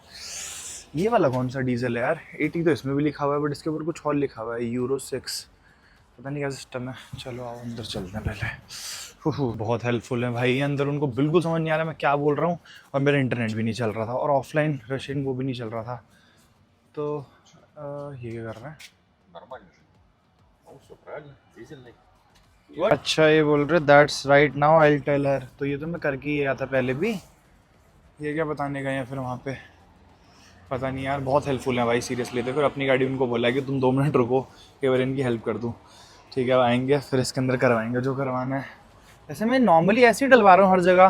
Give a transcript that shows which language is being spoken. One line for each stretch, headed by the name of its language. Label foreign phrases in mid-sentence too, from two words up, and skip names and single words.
Hindi: ये वाला कौन सा डीजल है यार? 80 तो इसमें भी लिखा हुआ है, बट इसके ऊपर कुछ और लिखा हुआ है, यूरो 6, पता नहीं क्या सिस्टम है। चलो आओ अंदर चलते हैं पहले। बहुत हेल्पफुल है भाई ये अंदर, उनको बिल्कुल समझ नहीं आ रहा मैं क्या बोल रहा हूँ, और मेरा इंटरनेट भी नहीं चल रहा था, और
English: offline Russian
Hindi: वो भी नहीं चल रहा था। तो ये क्या कर रहा है?
Russian: Нормально же. Ну, все правильно. Дизельный.
Hindi: अच्छा ये बोल रहे
English: that's right now I tell her.
Hindi: तो ये तो मैं करके ही आया था पहले भी, ये क्या बताने गए हैं फिर वहाँ पे, पता नहीं यार। बहुत हेल्पफुल है भाई सीरियसली। तो फिर अपनी गाड़ी उनको बोला है कि तुम 2 मिनट रुको, कि बार इनकी हेल्प कर दूँ। ठीक है आएंगे फिर इसके अंदर करवाएंगे जो करवाना है। वैसे मैं नॉर्मली ऐसे ही डलवा रहा हूँ हर जगह।